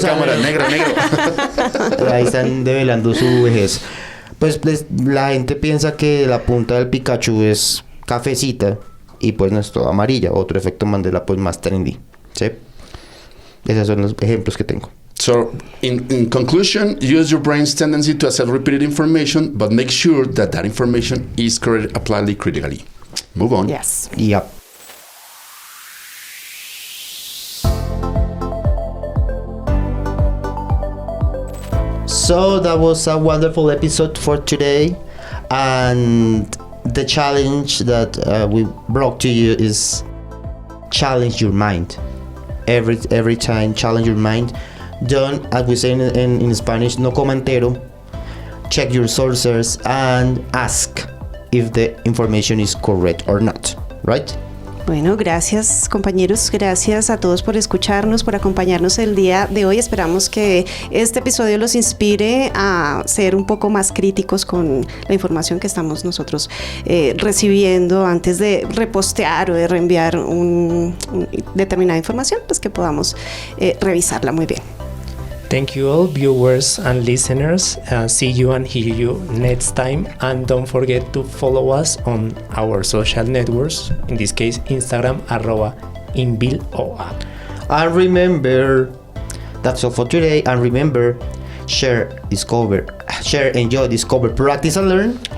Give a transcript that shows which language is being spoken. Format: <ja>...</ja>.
<es>no cámara. saben. Negro. Ahí están develando su vejez. Pues la gente piensa que la punta del Pikachu es cafecita y pues no es toda amarilla. Otro efecto Mandela pues más trendy. ¿Sí? Esos son los ejemplos que tengo.</es> <en>So, in conclusion, use your brain's tendency to accept repeated information, but make sure that information is applied critically. Move on. Yes. Yep. So that was a wonderful episode for today, and the challenge that we brought to you is challenge your mind. Every time, challenge your mind. Don't, as we say in Spanish,</en> <es>no coma entero.</es> <en>Check your sources and ask if the information is correct or not, right?</en> <es>Bueno, gracias compañeros, gracias a todos por escucharnos, por acompañarnos el día de hoy. Esperamos que este episodio los inspire a ser un poco más críticos con la información que estamos nosotros recibiendo antes de repostear o de reenviar determinada información, pues que podamos revisarla muy bien.</es> <en>Thank you all viewers and listeners. See you and hear you next time. And don't forget to follow us on our social networks. In this case, Instagram, @INVIL OAIR. And remember, that's all for today. And remember, share, enjoy, discover, practice and learn.</en>